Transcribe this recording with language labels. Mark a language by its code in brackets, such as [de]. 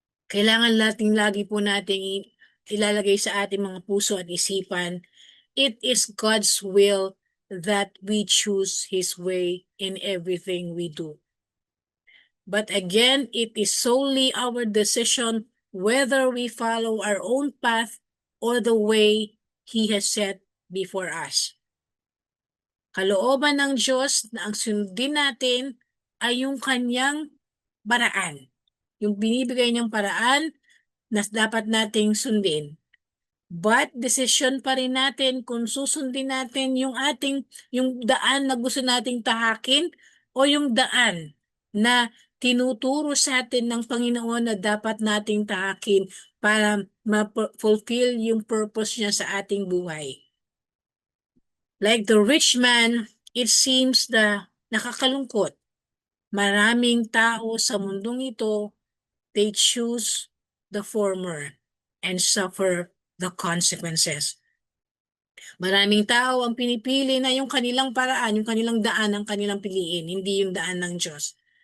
[tl] Kailangan lagi po nating ilalagay sa ating mga puso at isipan, [en] it is God's will that we choose His way in everything we do. But again, it is solely our decision whether we follow our own path or the way He has set before us. [tl] Kalooban ng Diyos na ang sundin natin ay yung kanyang paraan. Yung binibigay niyang paraan na dapat nating sundin. But decision pa rin natin kung susundin natin yung daan na gusto nating tahakin o yung daan na tinuturo sa atin ng Panginoon na dapat nating tahakin para ma-fulfill yung purpose niya sa ating buhay. [en] Like the rich man, it seems [tl] na nakakalungkot. Maraming tao sa mundong ito, [en] they choose the former and suffer the consequences. [tl] Maraming tao ang pinipili na yung kanilang paraan, yung kanilang daan ang kanilang piliin, hindi yung daan ng Diyos.